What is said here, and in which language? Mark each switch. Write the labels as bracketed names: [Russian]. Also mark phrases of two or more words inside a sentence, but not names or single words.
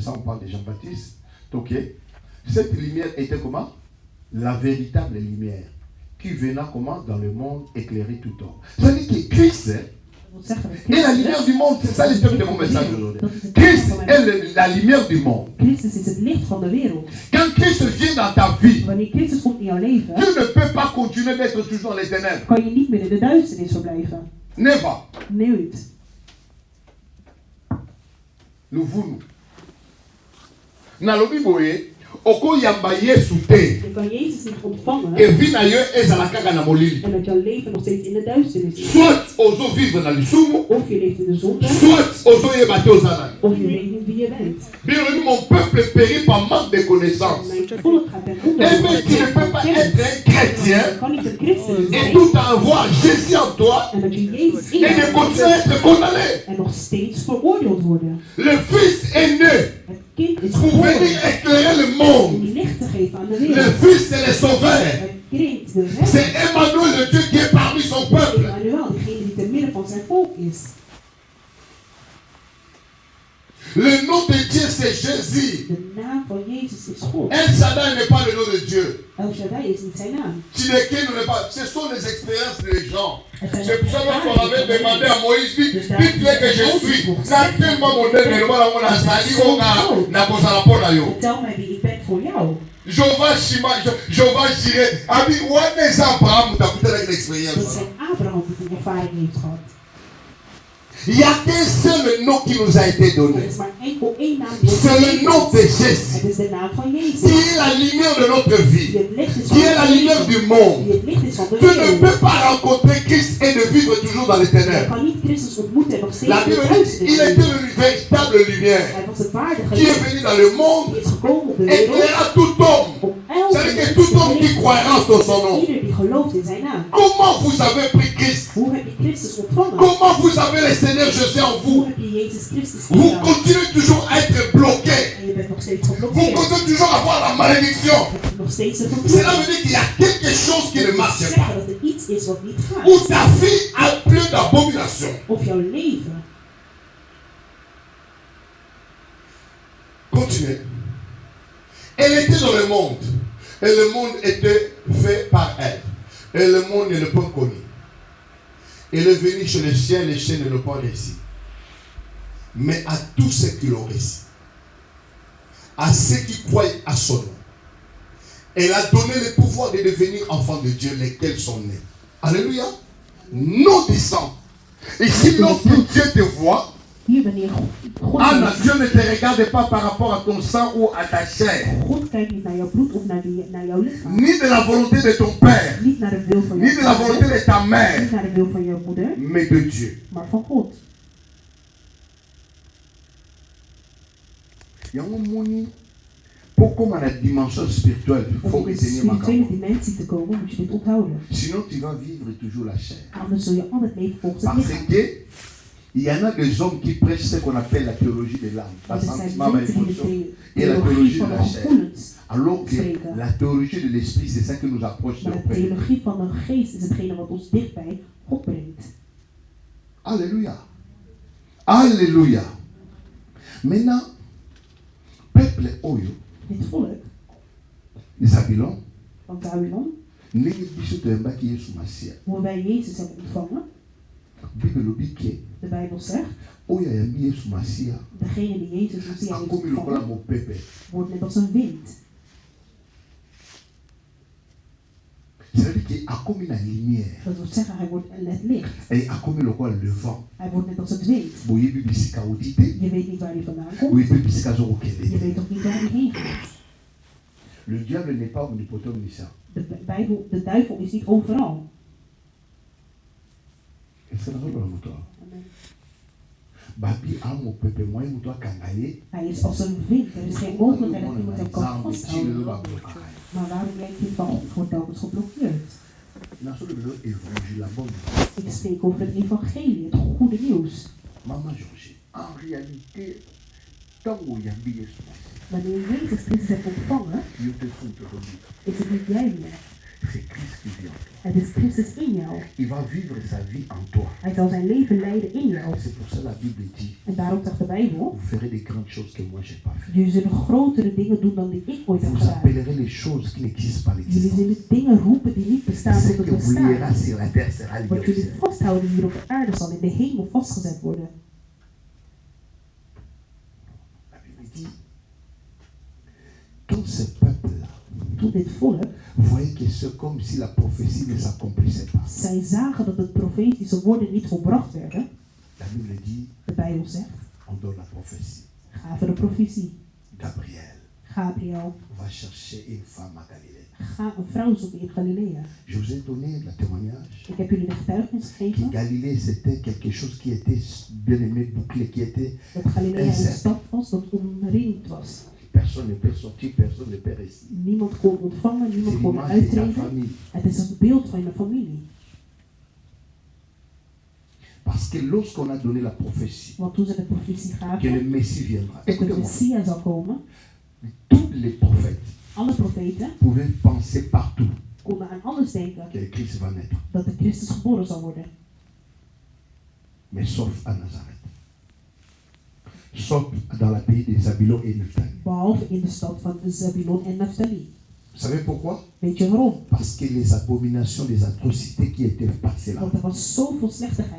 [French] Ça, on parle de Jean-Baptiste. Ok. Cette lumière était comment? La véritable lumière qui venait comment? Dans le monde éclairer tout homme. Ça veut dire que Christ est la lumière du monde. C'est ça le thème de mon message aujourd'hui. Christ est la lumière du monde. [Dutch] Christus is het licht van de wereld. [French] Quand Christ vient dans ta vie, [Dutch] Wanneer Christus komt in jouw leven, [French] tu ne peux pas continuer d'être toujours dans les ténèbres. [Dutch] kan je niet meer in de duisternis verblijven. Never. Nooit. [French] Nous voulons. [Lingala] Nalobi boye. Oko yamba Yesu te. [Dutch] Je kan Jezus niet ontvangen. [French] Et vie [Lingala] na yo ezala kaka na molili. [Dutch] En dat jouw leven nog steeds in de duisternis is. [Lingala] Soit ozo vivre na lisumu. [Dutch] Of je leeft in de zonde. [Lingala] Soit ozo yeba te ozala. [Dutch] Of je weet niet wie je bent. [French] Bien, mon peuple périt par manque de connaissances. [Dutch] Mijn volk gaat ten [French] Et [Dutch] onder. [French] mais tu ne peux pas être un chrétien [Dutch] Je kan niet een christen [French] et [Dutch] zijn. [French] tout avoir Jésus en toi [Dutch] En dat je Jezus in [French] et de [Dutch] je [French] continuer à [Dutch] hebt. [French] être condamné. [Dutch] En nog steeds veroordeeld worden. [French] Le Fils est né [Dutch] Het kind is [French] pour [Dutch] geboren [French] venir éclairer le [Dutch] om [French] monde. [Dutch] licht te geven aan de [French] Le [Dutch] wereld. [French] Fils est le sauveur. [Dutch] Het kind, de redder, [French] C'est Emmanuel, le Dieu qui est parmi son peuple. [Dutch] Emmanuel, degene die te midden van zijn volk is. [French] Le nom de Dieu, c'est Jésus. [Dutch] De naam van Jezus is God. [French] El Shaddai n'est pas le nom de Dieu. [Dutch] El Shaddai is niet zijn naam. [French] Tchineke n'est pas. Ce sont les expériences des gens. [Dutch] Het zijn [French] C'est pour ça qu'on [Dutch] ervaringen [French] avait [Dutch] van de [French] demandé [Dutch] mens. [French] à Moïse, dites-lui que je suis. C'est tellement moderne, mais voilà, on a sali, on a posé la porte là. [Dutch] Vertel mij wie ik ben voor jou. Jehovah Shima, Jehovah Jireh. [English] Ami, what is Abraham? [French] Tu as peut-être avec [Dutch] Dat [French] l'expérience. [Dutch] zijn Abraham die die ervaring heeft gehad. [French] Il y a qu'un seul nom qui nous a été [Dutch] Er [French] donné. [Dutch] is maar enkel één naam die ons [French] C'est le [Dutch] gegeven [French] nom de [Dutch] is. [French] Jésus. [Dutch] Het is de naam van [French] Qui [Dutch] Jezus. [French] est la lumière de notre vie. [Dutch] Die het licht is [French] Qui est la [Dutch] van [French] lumière [Dutch] de [French] du [Dutch] wereld. [French] monde. [Dutch] Die het licht is van de [French] Tu ne [Dutch] wereld. [French] peux pas rencontrer Christ et de vivre toujours dans les [Dutch] Je [French] ténèbres. [Dutch] kan niet Christus ontmoeten en nog steeds [French] La [Dutch] in de [French] Bible dit [Dutch] duisternis [French] il était [Dutch] leven. [French] une véritable lumière [Dutch] Hij was het waardige [French] qui est [Dutch] licht. [French] venu dans le monde [Dutch] Die is gekomen op de [French] et [Dutch] wereld. [French] éclaira tout homme. [Dutch] Om elke [French] C'est-à-dire que tout homme qui croira en son nom. [Dutch] ieder die gelooft in zijn naam. [French] Comment vous avez pris Christ? [Dutch] Hoe heb je Christus ontvangen? [French] Comment vous avez le Seigneur Jésus en [Dutch] Hoe [French] vous? [Dutch] heb je Jezus Christus [French] Vous [Dutch] gedaan? [French] continuez toujours à être bloqué. [Dutch] En je bent nog steeds [French] Vous [Dutch] geblokkeerd. [French] continuez toujours à avoir la malédiction. [Dutch] Je hebt nog steeds de [French] Cela [Dutch] vervloeking. [French] veut dire qu'il y a quelque chose qui ne [Dutch] Dat [French] marche [Dutch] wil [French] pas. [Dutch] zeggen dat er iets is wat niet gaat. [French] Où ta vie a plein d'abomination. [Dutch] Of jouw leven. [French] Continuez. Elle était dans le monde. Et le monde était fait par elle. Et le monde ne l'a pas connu. Elle est venue chez les chiens ne l'ont pas réussi. Mais à tous ceux qui l'ont réussi, à ceux qui croient à son nom, elle a donné le pouvoir de devenir enfants de Dieu, lesquels sont nés. Alléluia. Non disant. Ici, lorsque Dieu te voit, [Dutch] Hier wanneer God Anna, [French] Dieu ne te regarde pas par rapport à ton sang ou à ta chair, [Dutch] God kijkt niet naar jouw bloed of naar jouw lichaam. [French] ni de la volonté de ton père, [Dutch] Niet naar de wil van [French] ni [Dutch] jouw [French] de la volonté [Dutch] vader. [French] de ta mère, [Dutch] Niet naar de wil van jouw moeder. [French] mais de Dieu. [Dutch] Maar van God. [Lingala] Yango moni, [French] pour comme la dimension spirituelle, il faut [Dutch] Om in de [French] retenir ma [Dutch] spirituele [French] parole. [Dutch] dimensie te komen, moet je dit onthouden. [French] Sinon, tu vas vivre toujours la chair. [Dutch] Anders zul je al het leven volgens het [French] Parce [Dutch] lichaam. [French] que il y en a des hommes qui prêchent ce qu'on appelle la théologie de l'âme, la [Dutch] Er zijn [French] sentiment, la [Dutch] mensen die [French] émotion, [Dutch] de [French] et la [Dutch] theologie [French] théologie de [Dutch] van de [French] la chair. [Dutch] gevoelens. [French] Alors que [Dutch] spreken. [French] la théologie de l'esprit, c'est ça qui nous approche de [Dutch] Maar de [French] Père. [Dutch] theologie van de geest is hetgene wat ons dicht bij God brengt. [French] Alléluia. Alléluia. Maintenant, peuple Oyo, [Dutch] Dit volk Zabilon, van Babylon, [Lingala] ndenge biso toyembaki Yesu Masiya. [Dutch] hoe wij Jezus hebben ontvangen, [Lingala] Bible lobi ke [Dutch] de Bijbel zegt, [Lingala] oyo ayambi Yesu Masiya [Dutch] degene die Jezus Messias heeft [Lingala] akomi lokola [Dutch] ontvangen, [Lingala] mopepe. [Dutch] wordt net als een wind. [French] C'est-à-dire que [Lingala] akomi na [French] lumière [Dutch] Dat wil zeggen, hij wordt het licht. [French] et [Lingala] akomi lokola [French] le vent. [Dutch] Hij wordt net als het wind. [Lingala] Boyebi bisika odi te, [Dutch] Je weet niet waar hij vandaan komt. [Lingala] boyebi bisika zo [Dutch] Je [Lingala] kokende. [Dutch] weet ook niet waar hij heen gaat. [French] Le diable n'est pas omnipotent omniscient. [Dutch] De duivel is niet overal. [French] Est-ce que [Lingala] nazokola moto awa? [Dutch] Amen. Hij is als een wind. Er is geen mogelijkheid dat iemand hem kan vasthouden. Maar waarom jij kind van God wordt telkens geblokkeerd? Ik spreek over het evangelie, het goede nieuws. [French] Maman Georgie, en réalité, [Dutch] wanneer Jezus Christus hebt ontvangen, is het niet jij meer. Het is Christus in jou. [French] Il va vivre sa vie en toi. [Dutch] Hij zal zijn leven leiden in jou. [French] C'est pour ça la Bible dit. [Dutch] En daarom zegt de Bijbel. [French] Vous ferez des grandes choses que moi j'ai pas fait. [Dutch] Jullie zullen grotere dingen doen dan die ik ooit heb [French] Vous [Dutch] gedaan. [French] appellerez les choses qui n'existent pas [Dutch] Jullie [French] l'existence. [Dutch] zullen dingen roepen die niet bestaan [French] Ce [Dutch] tot [French] que [Dutch] het [French] vous lierez [Dutch] bestaan. [French] sur la terre sera lié [Dutch] Wat [French] au [Dutch] jullie [French] ciel. [Dutch] vasthouden hier op de aarde zal in de hemel vastgezet worden. [French] La Bible dit. Tout ce peuple-là. [Dutch] Toen dit volk. [French] Voyez que c'est comme si la prophétie ne s'accomplissait pas. [Dutch] Zij zagen dat de profetische woorden niet volbracht werden. [French] La Bible dit. [Dutch] De Bijbel zegt. [French] On donne la prophétie. [Dutch] Gaven de profetie. [French] Gabriel va chercher une femme à Galilée. [Dutch] Ga een vrouw zoeken in Galilea. [French] Je vous ai donné le témoignage. [Dutch] Ik heb jullie de getuigenis gegeven. [French] Que Galilée c'était quelque chose qui était bien aimé, bouclé, qui était. [Dutch] Dat Galilea een stad was dat omringd was. [French] Personne ne peut sortir, personne ne peut rester. [Dutch] Niemand kon ontvangen, niemand kon uittreden. Het is een beeld van je familie. [French] Parce que lorsqu'on a donné la prophétie, [Dutch] want toen ze de profetie gaven, [French] que le Messie viendra. [Dutch] Dat de Messia zal komen. [French] Tous les prophètes, [Dutch] alle profeten, [French] pouvaient penser partout. [Dutch] Konden aan alles denken. [French] Que Christ va naître. [Dutch] Dat de Christus geboren zal worden. [French] Mais sauf à Nazareth. Sauf dans le pays de Zabulon et Naphtali. [Dutch] Behalve in de stad van Zabulon en Naphtali. [French] Vous savez pourquoi? [Dutch] Weet je waarom? [French] Parce que les abominations, les atrocités qui étaient passées là. [Dutch] Want er was zoveel slechtigheid.